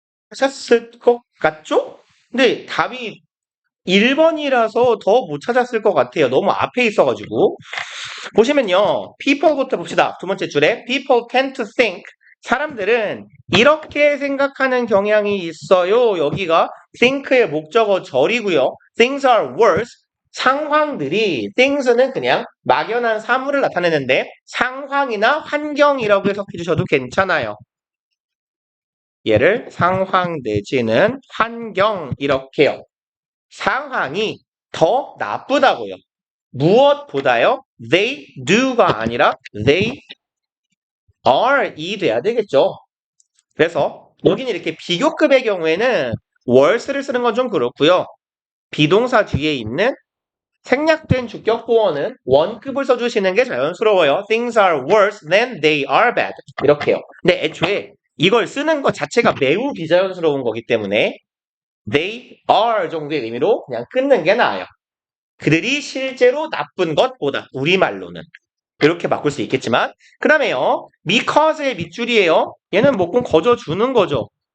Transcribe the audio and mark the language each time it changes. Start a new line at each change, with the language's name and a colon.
Korean: 하셨을 것 같죠? 근데 답이 1번이라서 더 못 찾았을 것 같아요. 너무 앞에 있어가지고. 보시면요. people부터 봅시다. 두 번째 줄에
English: people tend to think.
Korean: 사람들은 이렇게 생각하는 경향이 있어요. 여기가 think의 목적어 절이고요.
English: things are worse.
Korean: 상황들이 things는 그냥 막연한 사물을 나타내는데 상황이나 환경이라고 해석해 주셔도 괜찮아요. 얘를 상황 내지는 환경 이렇게요. 상황이 더 나쁘다고요. 무엇보다요?
English: They do
Korean: 가 아니라
English: they are
Korean: 이 돼야 되겠죠. 그래서 여기는 이렇게 비교급의 경우에는 worse를 쓰는 건 좀 그렇고요. 비동사 뒤에 있는 생략된 주격 보어는 원급을 써주시는 게 자연스러워요.
English: Things are worse than they are bad.
Korean: 이렇게요. 근데 애초에 이걸 쓰는 것 자체가 매우 비자연스러운 거기 때문에
English: they are
Korean: 정도의 의미로 그냥 끊는 게 나아요. 그들이 실제로 나쁜 것보다 우리말로는 이렇게 바꿀 수 있겠지만 그 다음에요. because의 밑줄이에요. 얘는 꼭 거저주는 거죠.